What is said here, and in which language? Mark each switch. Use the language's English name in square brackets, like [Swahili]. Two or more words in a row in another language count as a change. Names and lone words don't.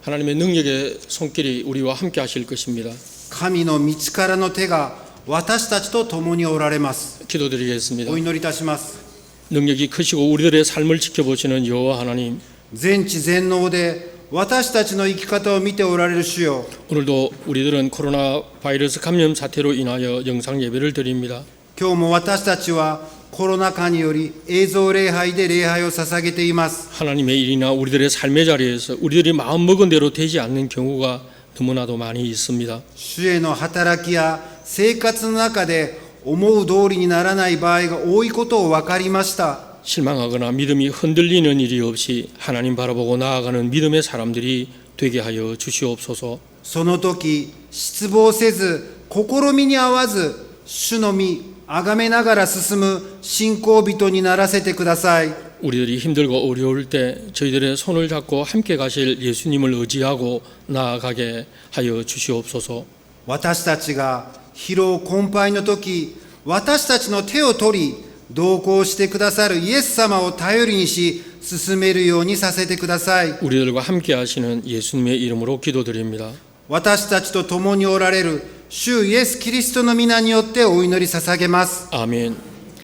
[Korean] 하나님의 능력의 손길이 우리와 함께 하실 것입니다. [Japanese] 神の道からの手が私たちと共におられます。 [Korean] 기도드리겠습니다. [Japanese] お祈りいたします。 [Korean] 능력이 크시고 우리들의 삶을 지켜보시는 여호와 하나님, [Japanese] 全知全能で私たちの生き方を見ておられる主よ。 [Korean] 오늘도 우리들은 코로나 바이러스 감염 사태로 인하여 영상 예배를 드립니다. [Japanese] 今日も私たちはコロナ禍により映像礼拝で礼拝を捧げています。 [Korean] 하나님의 일이나 우리들의 삶의 자리에서 우리들이 마음 먹은 대로 되지 않는 경우가 너무나도 많이 있습니다. [Japanese] 主への働きや生活の中で思う通りにならない場合が多いことを分かりました。 [Korean] 실망하거나 믿음이 흔들리는 일이 없이 하나님 바라보고 나아가는 믿음의 사람들이 되게 하여 주시옵소서. [Japanese] その時失望せず試みに合わず主の御崇めながら進む信仰人にならせてください。 [Korean] 우리들이 힘들고 어려울 때 저희들의 손을 잡고 함께 가실 예수님을 의지하고 나아가게 하여 주시옵소서. [Japanese] 私たちが疲労困憊の時、私たちの手を取り同行してくださるイエス様を頼りにし進めるようにさせてください。 [Korean] 우리들과 함께 하시는 예수님의 이름으로 기도드립니다. [Japanese] 私たちと共におられる主イエスキリストの皆によってお祈り捧げます。 [Korean] 아멘.